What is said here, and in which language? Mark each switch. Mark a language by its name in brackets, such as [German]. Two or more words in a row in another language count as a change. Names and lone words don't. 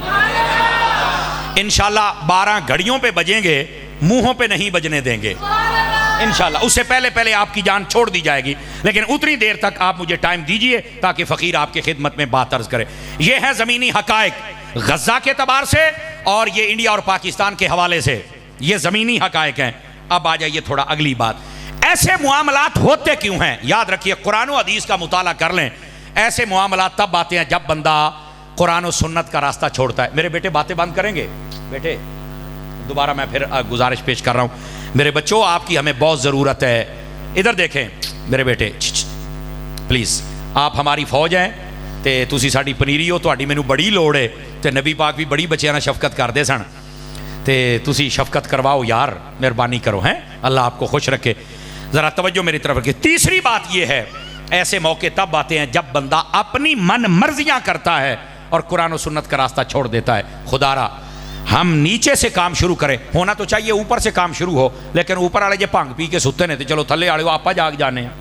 [Urdu] ان شاء اللہ 12 گھڑیوں پہ بجیں گے، منہوں پہ نہیں بجنے دیں گے ان شاء اللہ. اس سے پہلے پہلے آپ کی جان چھوڑ دی جائے گی، لیکن اتنی دیر تک آپ مجھے ٹائم دیجیے تاکہ فقیر آپ کی خدمت میں بات عرض کرے. یہ ہے زمینی حقائق غزہ کے اعتبار سے اور یہ انڈیا اور پاکستان کے حوالے سے، یہ زمینی حقائق ہیں. اب آ جائیے تھوڑا اگلی بات، ایسے معاملات ہوتے کیوں ہیں؟ یاد رکھیے قرآن و حدیث کا مطالعہ کر لیں، ایسے معاملات تب آتے ہیں جب بندہ قرآن و سنت کا راستہ چھوڑتا ہے۔ میرے بیٹے باتیں بند کریں گے؟ بیٹے دوبارہ میں پھر گزارش پیش کر رہا ہوں، میرے بچوں آپ کی ہمیں بہت ضرورت ہے۔ ادھر دیکھیں میرے بیٹے، پلیز آپ ہماری فوج ہیں [Punjabi] تے تسی ساڈی پنیری ہو، تہاڈی مینوں بڑی لوڑ ہے تے نبی پاک بھی بڑی بچیاں نال شفقت کردے سن تے تسی شفقت کرواؤ یار، مہربانی کرو، ہیں [Urdu] اللہ آپ کو خوش رکھے۔ ذرا توجہ میری طرف رکھیے۔ تیسری بات یہ ہے، ایسے موقع تب آتے ہیں جب بندہ اپنی من مرضیاں کرتا ہے اور قرآن و سنت کا راستہ چھوڑ دیتا ہے۔ خدا را ہم نیچے سے کام شروع کریں، ہونا تو چاہیے اوپر سے کام شروع ہو، لیکن اوپر والے [Punjabi] جے بھنگ پی کے ستے نے تو چلو تھلے والے آپ جاگ جانے ہیں۔